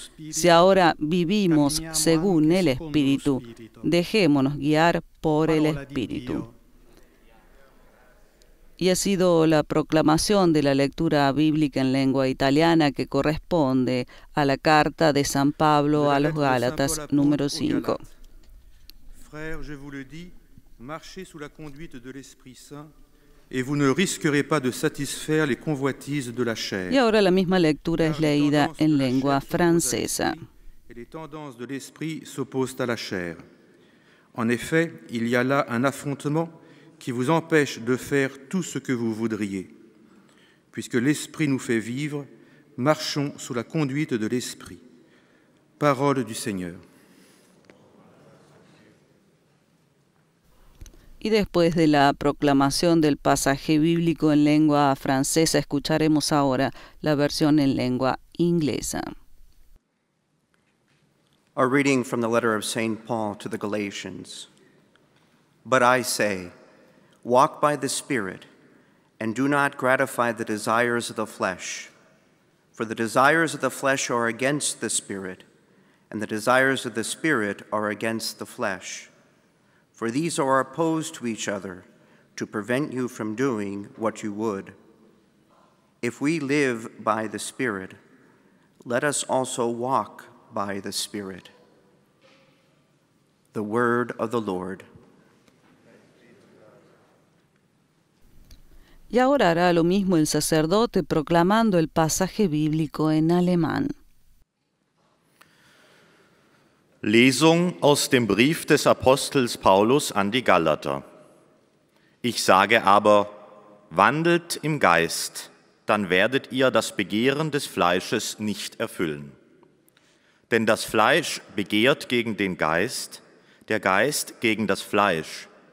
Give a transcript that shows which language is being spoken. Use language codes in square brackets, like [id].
[es] Si ahora vivimos según el Espíritu, dejémonos guiar por el Espíritu. Y ha sido la proclamación de la lectura bíblica en lengua italiana que corresponde a la carta de San Pablo a los Gálatas, número 5. [fr] Frères, je vous le dis, marchez sous la conduite de l'Esprit Saint, et vous ne risquerez pas de satisfaire les convoitises de la chair. [es] Y ahora la misma lectura es leída en lengua francesa. [fr] Et les tendances de l'esprit s'opposent à la chair. En effet, il y a là un affrontement qui vous empêche de faire tout ce que vous voudriez. Puisque l'Esprit nous fait vivre, marchons sous la conduite de l'Esprit. Parole du Seigneur. [es] Y después de la proclamación del pasaje bíblico en lengua francesa, escucharemos ahora la versión en lengua inglesa. [en] A reading from the letter of St. Paul to the Galatians. But I say, walk by the Spirit, and do not gratify the desires of the flesh. For the desires of the flesh are against the Spirit, and the desires of the Spirit are against the flesh. For these are opposed to each other, to prevent you from doing what you would. If we live by the Spirit, let us also walk by the Spirit. The word of the Lord. [es] Y ahora hará lo mismo el sacerdote proclamando el pasaje bíblico en alemán. [de] Lesung aus dem Brief des Apostels Paulus an die Galater. Ich sage aber, wandelt im Geist, dann werdet ihr das Begehren des Fleisches nicht erfüllen. Denn das Fleisch begehrt gegen den Geist, der Geist gegen das Fleisch.